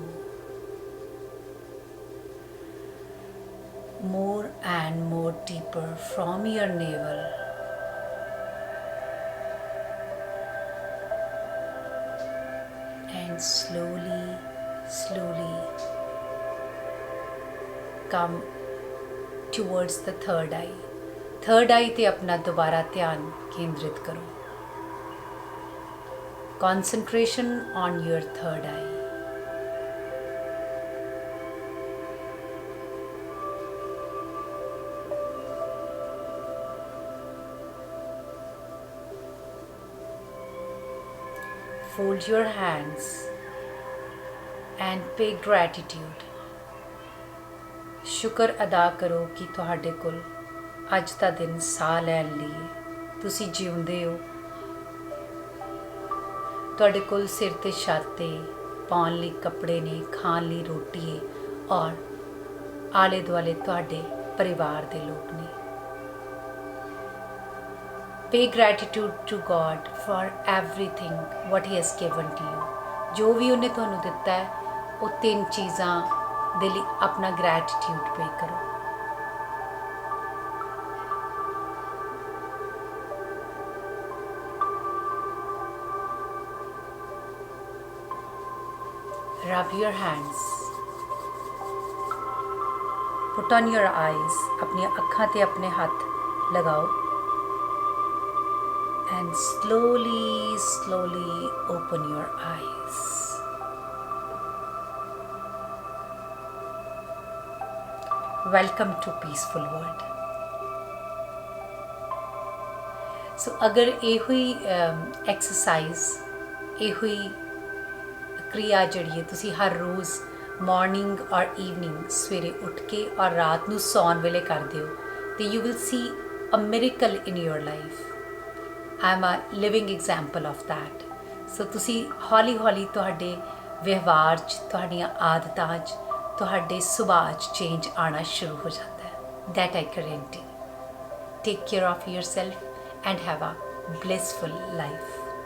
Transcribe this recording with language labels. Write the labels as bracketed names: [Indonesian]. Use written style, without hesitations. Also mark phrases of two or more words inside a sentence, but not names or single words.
[English] More and more deeper from your navel. And slowly, slowly come towards the third eye. Third eye [Hindi] ਤੇ अपना दोबारा ध्यान केंद्रित करो. [English] Concentration on your third eye. Fold your hands and pay gratitude. [Punjabi] ਸ਼ੁਕਰ ਅਦਾ ਕਰੋ ਕਿ ਤੁਹਾਡੇ ਕੋਲ ਅੱਜ ਦਾ ਦਿਨ ਸਾਹ ਲੈਣ ਲਈ ਤੁਸੀਂ ਜਿਉਂਦੇ ਹੋ. ਤੁਹਾਡੇ ਕੋਲ ਸਿਰ ਤੇ ਛੱਤ ਹੈ, ਪਾਉਣ ਲਈ ਕੱਪੜੇ ਨੇ, ਖਾਣ ਲਈ ਰੋਟੀ ਹੈ ਔਰ ਆਲੇ ਦੁਆਲੇ ਤੁਹਾਡੇ ਪਰਿਵਾਰ ਦੇ ਲੋਕ ਨੇ. [English] Pay gratitude to God for everything what He has given to you. [Punjabi] ਜੋ ਵੀ ਉਹਨੇ ਤੁਹਾਨੂੰ ਦਿੱਤਾ ਹੈ ਉਹ ਤਿੰਨ ਚੀਜ਼ਾਂ ਦੇ ਲਈ ਆਪਣਾ [English] gratitude pay [Punjabi] ਕਰੋ. [English] Rub your hands. Put on your eyes. [Punjabi] ਆਪਣੀਆਂ ਅੱਖਾਂ ਤੇ ਆਪਣੇ ਹੱਥ ਲਗਾਓ. [English] And slowly, slowly open your eyes. Welcome to Peaceful World. [Punjabi] So ਅਗਰ ਇਹ ਹੋਈ exercise, ਇਹ ਹੋਈ ਕਿਰਿਆ ਜਿਹੜੀ ਹੈ ਤੁਸੀਂ ਹਰ ਰੋਜ਼ ਮੌਰਨਿੰਗ ਔਰ ਈਵਨਿੰਗ ਸਵੇਰੇ ਉੱਠ ਕੇ ਔਰ ਰਾਤ ਨੂੰ ਸੌਣ ਵੇਲੇ ਕਰ ਦਿਓ ਤਾਂ [English] you will see a miracle in your life. I am a living example of that. [Punjabi] So ਤੁਸੀਂ ਹੌਲੀ ਹੌਲੀ ਤੁਹਾਡੇ ਵਿਵਹਾਰ 'ਚ, ਤੁਹਾਡੀਆਂ ਆਦਤਾਂ 'ਚ, ਤੁਹਾਡੇ ਸੁਭਾਅ 'ਚ ਚੇਂਜ ਆਉਣਾ ਸ਼ੁਰੂ ਹੋ ਜਾਂਦਾ ਹੈ. [English] That I guarantee. Take care of yourself and have a blissful life.